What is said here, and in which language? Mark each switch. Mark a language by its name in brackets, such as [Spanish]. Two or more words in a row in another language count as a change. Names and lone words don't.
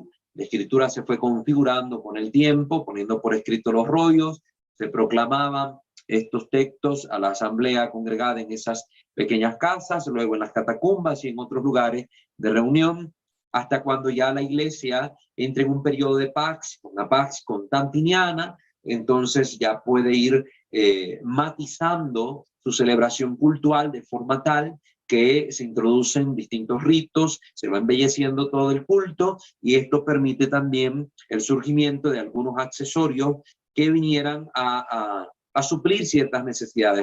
[Spanish] La escritura se fue configurando con el tiempo, poniendo por escrito los rollos, se proclamaban estos textos a la asamblea congregada en esas pequeñas casas, luego en las catacumbas y en otros lugares de reunión, hasta cuando ya la iglesia entra en un periodo de pax, una pax constantiniana. Entonces ya puede ir matizando su celebración cultural de forma tal que se introducen distintos ritos, se va embelleciendo todo el culto, y esto permite también el surgimiento de algunos accesorios que vinieran a suplir ciertas necesidades.